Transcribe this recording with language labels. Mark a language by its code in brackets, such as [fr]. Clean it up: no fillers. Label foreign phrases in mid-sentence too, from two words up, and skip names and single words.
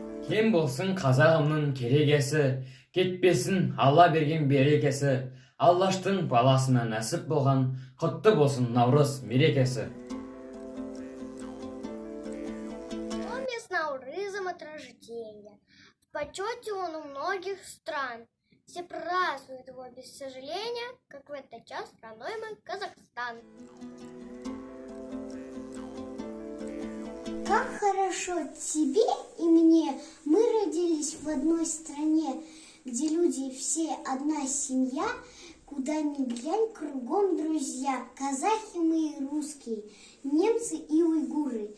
[kk] Кем болсын қазағымның керегесі, кетпесін Алла берген берекесі, Аллаштың баласына нәсіп болған, құтты болсын Наурыз мерекесі. [ru] С Наурызом от рождения. В почете он у многих стран. Все празднуют его без сожаления, как в этот час страной мы Казахстан. Как хорошо тебе и мне, мы родились в одной стране, где люди все одна семья, куда ни глянь, кругом друзья, казахи мы и русские, немцы и уйгуры.